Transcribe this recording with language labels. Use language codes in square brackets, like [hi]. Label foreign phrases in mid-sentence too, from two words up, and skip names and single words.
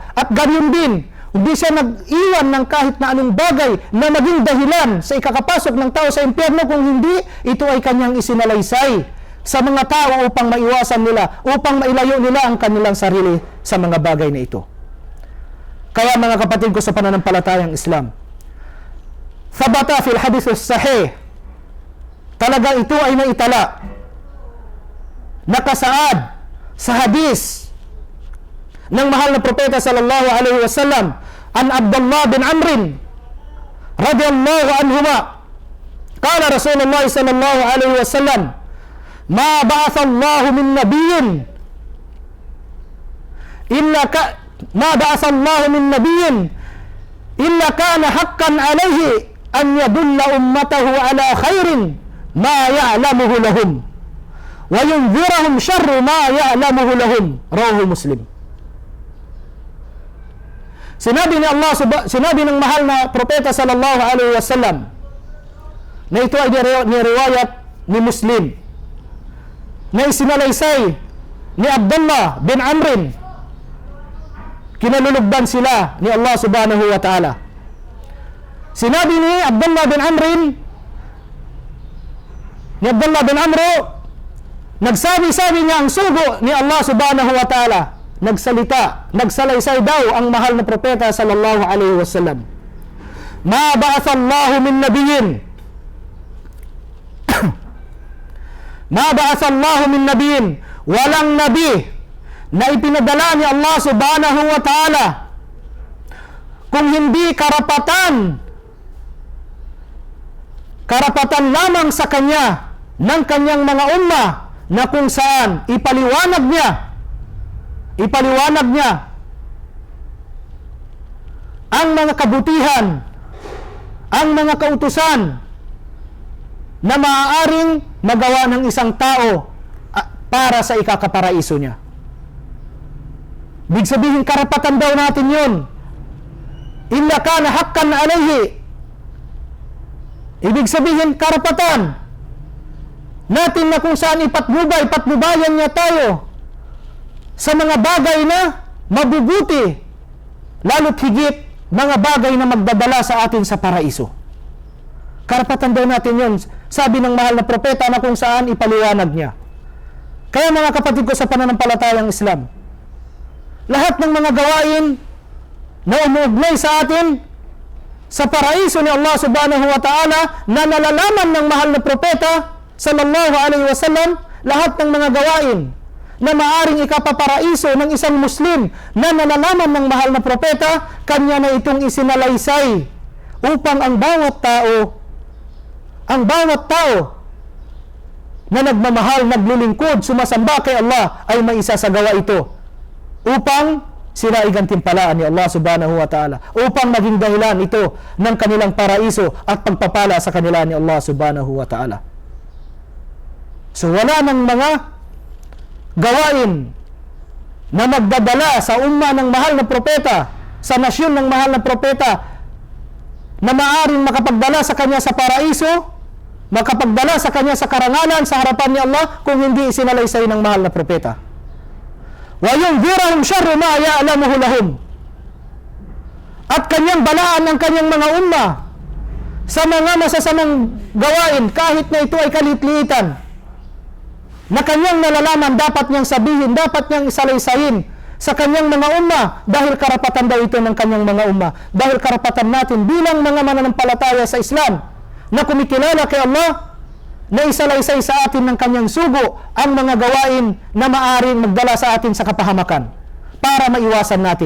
[tl] At ganyan din, hindi siya nag-iwan ng kahit na anong bagay na maging dahilan sa ikakapasok ng tao sa impyerno kung hindi ito ay kanyang isinalaysay sa mga tao upang maiwasan nila, upang mailayo nila ang kanilang sarili sa mga bagay na ito. Kaya mga kapatid ko sa pananampalatayang Islam, [ar] ثبت في الحديث الصحيح, [tl] talaga ito ay naitala, nakasaad sa hadis ng mahal na propeta [ar] صلى الله عليه وسلم عن عبد الله بن عمرو رضي الله عنهما قال رسول الله صلى الله عليه وسلم ما بعث الله من نبي إلا كان حقا عليه أن يدل أمته على خير ما يعلمه لهم وينذرهم شر ما يعلمه لهم. رواه مسلم. [tl] Sinabi ng mahal na propeta [ar] صلى الله عليه وسلم [tl] na ito ay niriwayat ni Muslim, na isinalaysay ni Abdullah bin Amr, kinalulugdan sila ni Allah [ar] سبحانه وتعالى. [tl] Sinabi ni Abdullah bin Amr, nagsabi-sabi niya ang sugo ni Allah [ar] سبحانه وتعالى, [tl] nagsalaysay daw ang mahal na propeta [ar] صلى الله عليه وسلم ما بعث الله من نبي ما بعث الله من نبي, [tl] walang nabi na ipinadala ni Allah [ar] سبحانه وتعالى [tl] kung hindi karapatan lamang sa kanya ng kanyang mga umma, na kung saan ipaliwanag niya ang mga kabutihan, ang mga kautusan na maaaring magawa ng isang tao para sa ikakaparaiso niya. Ibig sabihin, karapatan daw natin yun. [ar] إلا كان حقا عليه. [tl] Ibig sabihin, karapatan natin na kung saan ipatnubayan niya tayo sa mga bagay na mabubuti, lalo't higit mga bagay na magdadala sa atin sa paraiso. Karapatan daw natin yun. Sabi ng mahal na propeta na kung saan ipaliwanag niya. Kaya mga kapatid ko sa pananampalatayang Islam, lahat ng mga gawain na umuugnay sa atin sa paraiso ni Allah [ar] سبحانه وتعالى [tl] na nalalaman ng mahal na propeta [ar] صلى الله عليه وسلم, [tl] lahat ng mga gawain na maaring ikapaparaiso ng isang Muslim na nalalaman ng mahal na propeta, kanya na itong isinalaysay upang ang bawat tao na nagmamahal, naglilingkod, sumasamba kay Allah ay may isasagawa ito upang sila ay gantimpalaan ni Allah [ar] سبحانه وتعالى, [tl] upang maging dahilan ito ng kanilang paraiso at pagpapala sa kanila ni Allah [ar] سبحانه وتعالى. [tl] So wala ng mga gawain na magdadala sa umma ng mahal na propeta, sa nasyon ng mahal na propeta, na maaring makapagdala sa kanya sa paraiso, makapagdala sa kanya sa karangalan sa harapan ni Allah, kung hindi isinalaysay ng mahal na propeta. [ar] وينذرهم شر ما يعلمه لهم. [tl] At kanyang balaan ang kanyang mga umma sa mga masasamang gawain, kahit na ito ay kalitliitan, na kanyang nalalaman, dapat niyang sabihin, dapat niyang isalaysayin sa kanyang mga umma, dahil karapatan daw ito ng kanyang mga umma, dahil karapatan natin bilang mga mananampalataya sa Islam na kumikilala kay Allah, na isalaysay sa atin ng kanyang sugo ang mga gawain na maaring magdala sa atin sa kapahamakan para maiwasan natin.